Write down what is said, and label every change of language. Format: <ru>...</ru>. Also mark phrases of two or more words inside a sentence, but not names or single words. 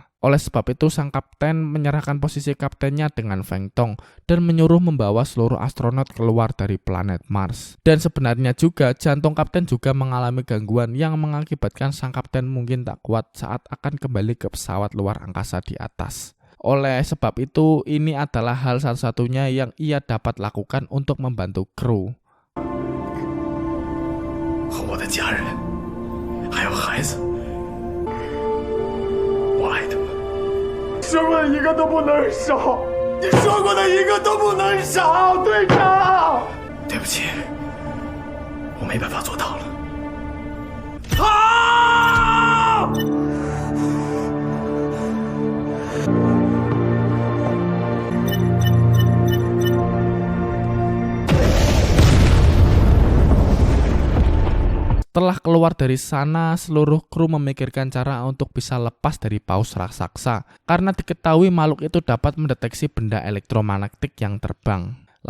<id>Oleh sebab itu, sang kapten menyerahkan posisi kaptennya dengan Feng Tong dan menyuruh membawa seluruh astronot keluar dari planet Mars. Dan sebenarnya juga, jantung kapten juga mengalami gangguan yang mengakibatkan sang kapten mungkin tak kuat saat akan kembali ke pesawat luar angkasa di atas. Oleh sebab itu, ini adalah hal satu-satunya yang ia dapat lakukan untuk membantu kru.</id> <zh>和我的家人，还有孩子，我爱他们，生了一个都不能少。你说过的一个都不能少，队长。对不起，我没办法做到了。啊！</zh> <id>Setelah keluar dari sana, seluruh kru memikirkan cara untuk bisa lepas dari paus raksasa karena diketahui makhluk itu dapat mendeteksi benda elektromagnetik yang terbang.</id>